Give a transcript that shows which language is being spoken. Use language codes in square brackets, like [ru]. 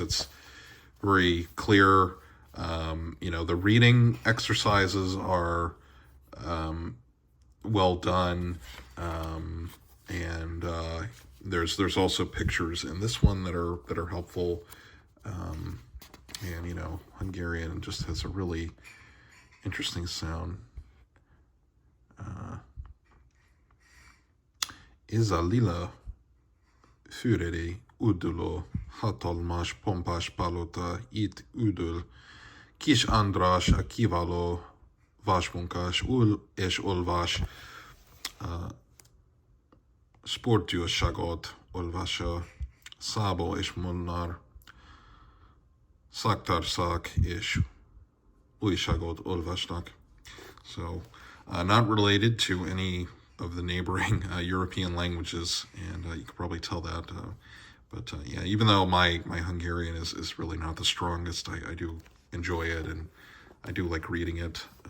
[en] It's very clear. The reading exercises are well done, and there's also pictures in this one that are helpful. And Hungarian just has a really interesting sound. [hu] Ez a lila füredi üdülő hatalmas pompás palota itt üdül. Kis András a kiváló vasmunkás ül és olvas, sportújságot olvassa, Szabó és Molnár szaktársak és újságot olvasnak. [en] So, not related to any of the neighboring European languages, and you can probably tell that. But even though my Hungarian is really not the strongest, I do enjoy it, and I do like reading it.